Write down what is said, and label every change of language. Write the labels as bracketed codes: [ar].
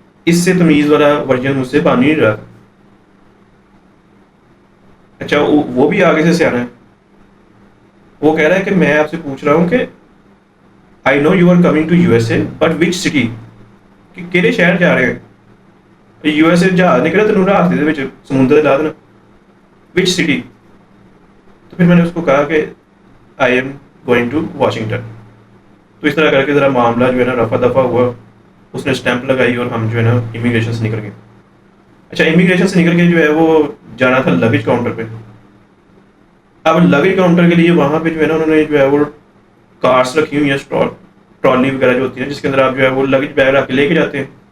[ur] اس سے تمیز والا ورژن مجھ سے بن نہیں رہا. اچھا وہ بھی آگے سے سیاح ہے. وہ کہہ رہا ہے کہ میں آپ سے پوچھ رہا ہوں کہ [en] I know you are coming to U S A but which city [ur] کہ [pa] کہڑے شہر جا رہے ہیں. یو ایس اے جہاز نکلا تینوں راستے دے وچ سمندر لا دینا [en] وچ سٹی. [ur] تو پھر میں نے اس کو کہا کہ [en] I am going to Washington. [ur] تو اس طرح کر کے ذرا معاملہ جو ہے نا رفع دفع ہوا. اس نے اسٹیمپ لگائی اور ہم جو ہے نا امیگریشن سے نکل گئے. اچھا امیگریشن سے نکل کے جو ہے وہ جانا تھا لگیج کاؤنٹر پہ. اب لگیج کاؤنٹر کے لیے وہاں پہ جو ہے نا انہوں نے جو ہے وہ کارس رکھی ہوئی ہیں ٹرالی وغیرہ جو ہوتی ہے جس کے اندر آپ جو ہے وہ لگیج بیگ رکھ کے لے کے جاتے ہیں.